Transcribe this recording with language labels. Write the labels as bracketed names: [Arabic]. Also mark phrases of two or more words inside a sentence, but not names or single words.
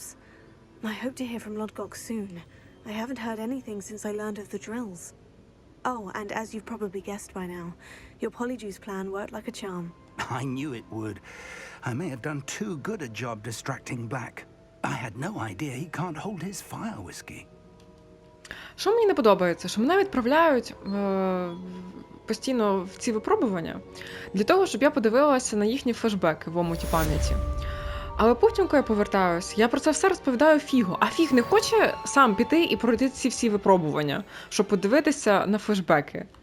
[English] I hope to hear from Lodgok soon. I haven't heard anything since I learned of the drills. Oh, and as you've probably guessed by now, your Polyjuice plan worked like a charm. I knew it would. I may have done too good a job distracting Black. I had no idea he can't hold his fire whiskey. [Ukrainian] Що мені не подобається? Що мене відправляють постійно в ці випробування для того, щоб я подивилася на їхні флешбеки в омуті пам'яті. Але потім, коли я повертаюся, я про це все розповідаю Фігу. А Фіг не хоче сам піти і пройти ці всі випробування, щоб подивитися на флешбеки.